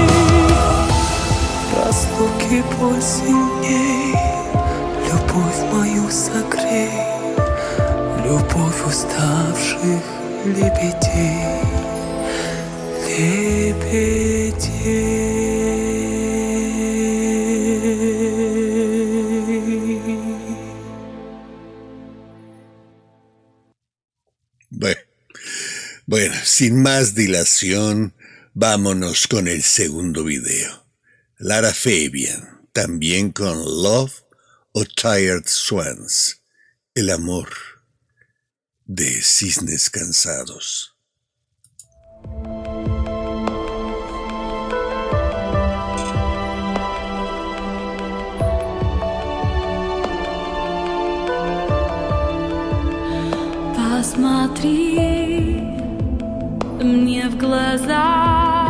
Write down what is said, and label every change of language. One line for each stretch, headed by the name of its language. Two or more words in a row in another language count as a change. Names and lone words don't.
Russian: В разлуке боль сильней, любовь мою согрей, любовь уставших лебедей, лебедей.
Spanish: Bueno, sin más dilación, vámonos con el segundo video. Lara Fabian, también con Love o Tired Swans, el amor de cisnes cansados.
Russian: Посмотри мне в глаза,